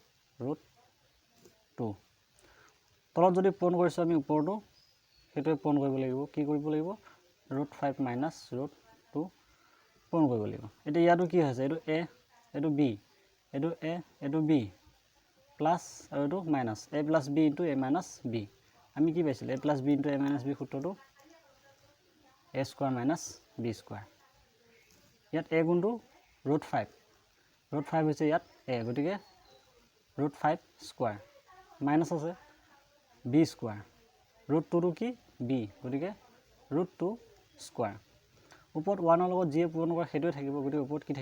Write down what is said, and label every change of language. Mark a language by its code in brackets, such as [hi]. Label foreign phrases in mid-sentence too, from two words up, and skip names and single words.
[as] √2 তলত যদি পূৰণ কৰিছো আমি ওপৰটো হেতুৱে পূৰণ কৰিব লাগিব কি কৰিব লাগিব √5 minus √2 পূৰণ কৰিব লাগিব এতিয়া ইয়াটো কি হৈছে এটো a এটো b এটো a এটো b প্লাস আৰু এটো মাইনাস [en] a plus b into a minus b [as] আমি কি পাইছিল [en] a plus b into a minus b [as] সূত্ৰটো [en] a square minus b square [as] ইয়াত a গুণটো √5 ৰুট 5 হৈছে ইয়াত a গতিকে [en] root 5 square minus [as] আছে [en] b square root 2 [as] টো কি b গতিকে [en] root 2 square [as] ওপৰত 1 ৰ লগত যিয়ে পূৰণ কৰে সেইটোৱে থাকিব গতিকে ওপৰত কি